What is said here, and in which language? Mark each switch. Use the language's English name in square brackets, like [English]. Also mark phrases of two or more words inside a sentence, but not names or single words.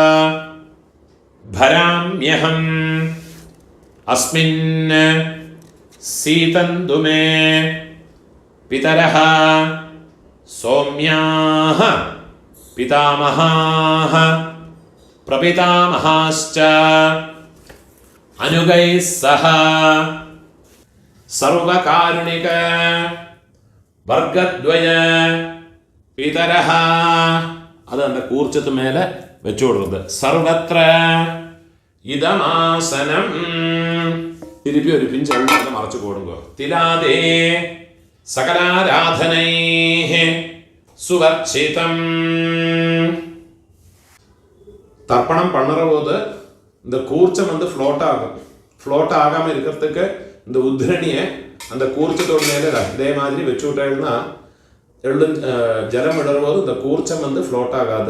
[Sanskrit] ഭരാമ്യഹം അസ്മിൻ സീതന്തു മേ പിതരഃ സൗമ്യാഃ പിതാമഹാഃ പ്രപിതാമഹാശ്ച അനുഗൈഃ സഹ സർവകാരുണിക വർഗദ്വയ പിതരഃ. [Malayalam] അത് அந்த കൂർച്ചത്ത് മേലെ വെച്ചു കൊടുക്കുന്നത്. [Sanskrit] സർവത്ര ഇദമാസനം. [Malayalam] തിരുപ്പി ഒരു പിഞ്ച് എവിടെ മറച്ചു കൊടുക്കുക. [Sanskrit] തിലാദേ സകലാരാധനൈഃ சுவர்ச்சிதம். [Tamil] தர்ப்பணம் பண்ணுற போது இந்த கூர்ச்சம் ஃப்ளோட் ஆகும். ஃப்ளோட் ஆகாமல் இருக்கிறதுக்கு இந்த உத்ரணியை அந்த கூர்ச்சத்தோட மேலே இதே மாதிரி வச்சு விட்டேன்னா ஜலம் விடுற போது இந்த கூர்ச்சம் ஃப்ளோட் ஆகாது.